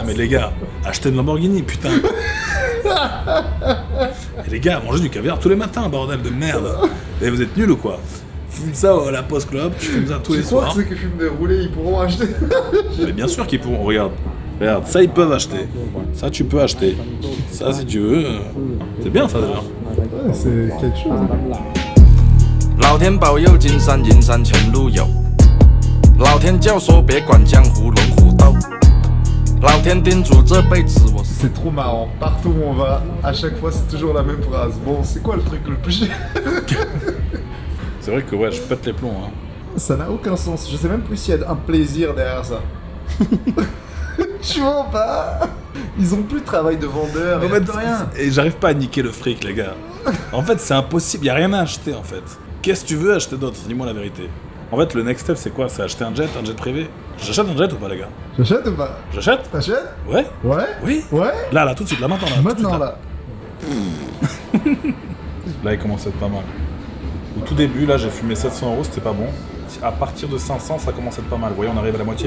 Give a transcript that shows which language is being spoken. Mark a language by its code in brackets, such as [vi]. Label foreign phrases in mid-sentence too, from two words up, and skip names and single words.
[fr] Non mais les gars, achetez une Lamborghini, putain. Et les gars, mangez du caviar tous les matins, bordel de merde. Et vous êtes nuls ou quoi? Fume ça à la Post Club, tu fumes ça tous les soirs. Tu crois que ceux qui fument des roulés, ils pourront acheter? Mais bien sûr qu'ils pourront, regarde, ça ils peuvent acheter. Ça tu peux acheter. Ça si tu veux, c'est bien ça d'ailleurs. Ouais, c'est quelque chose. [zh] 老天保佑金山银山前路有，老天教唆别管江湖龙虎斗，老天叮嘱这辈子我。 [fr] C'est trop marrant. Partout où on va, à chaque fois, c'est toujours la même phrase. Bon, c'est quoi le truc le plus cher? C'est vrai que ouais, je pète les plombs. Hein. Ça n'a aucun sens. Je sais même plus s'il y a un plaisir derrière ça. Tu vois pas? Ils ont plus de travail de vendeur. En fait, rien. Et j'arrive pas à niquer le fric, les gars. En fait, c'est impossible. Y a rien à acheter en fait. Qu'est-ce que tu veux acheter d'autre? Dis-moi la vérité. En fait, le next step, c'est quoi? C'est acheter un jet privé. J'achète un jet ou pas, les gars? J'achète ou pas? J'achète? T'achètes? Ouais. Ouais? Oui. Ouais? Là, tout de suite, là, maintenant, là. Maintenant, tout de suite, là. Là, il commence à être pas mal. Au tout début, là, j'ai fumé 700 €, c'était pas bon. À partir de 500, ça commence à être pas mal. Vous voyez, on arrive à la moitié.